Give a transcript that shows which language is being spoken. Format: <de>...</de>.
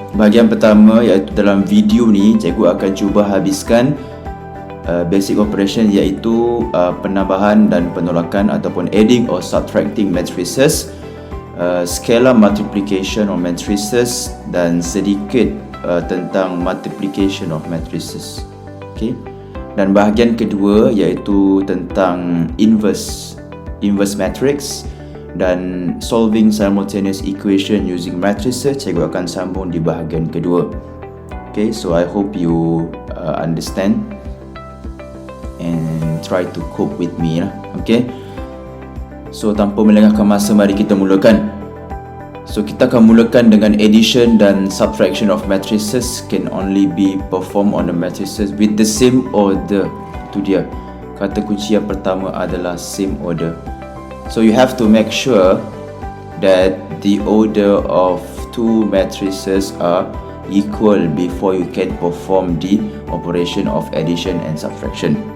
<ms>Bahagian pertama, iaitu dalam video ni cikgu akan cuba habiskan basic operation, iaitu penambahan dan penolakan ataupun</ms> <en>adding or subtracting matrices,</en> <ms>scalar multiplication of matrices dan sedikit tentang multiplication of matrices. Okay. Dan bahagian kedua iaitu tentang inverse matrix dan</ms> <en>solving simultaneous equation using matrices.</en> <ms>Cikgu akan sambung di bahagian kedua.</ms> <en>Okay, so I hope you understand and try to cope with me lah.</en> <ms>Okay, so tanpa melengahkan masa, mari kita mulakan. So kita akan mulakan dengan</ms> <en>addition dan subtraction of matrices can only be performed on the matrices with the same order.</en> <ms>Itu dia kata kunci yang pertama, adalah same order.</ms> <en>So you have to make sure that the order of two matrices are equal before you can perform the operation of addition and subtraction.</en>